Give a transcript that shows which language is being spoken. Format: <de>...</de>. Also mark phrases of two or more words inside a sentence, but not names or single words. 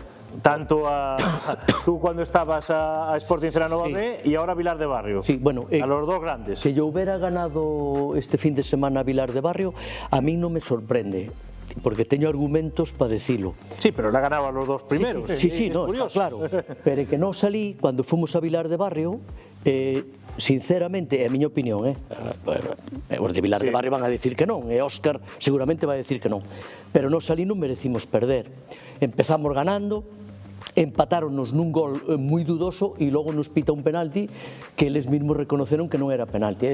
<es>Tanto tú cuando estabas a Sporting Celanova B y ahora a Vilar de Barrio. Sí, bueno, a los 2 grandes. Si yo hubiera ganado este fin de semana a Vilar de Barrio, a mí no me sorprende, porque teño argumentos para decirlo. Sí, pero le ha ganado a los 2 primeros. Sí, no, está claro.</es> <gl>Pero que non salí, cando fomos a Vilar de Barrio, sinceramente, é a miña opinión, os de Vilar de Barrio van a decir que non, e Óscar seguramente vai a decir que non, pero non salí, non merecimos perder. Empezamos ganando, empatáronnos nun gol moi dudoso e logo nos pita un penalti que eles mesmos reconoceron que non era penalti.</gl>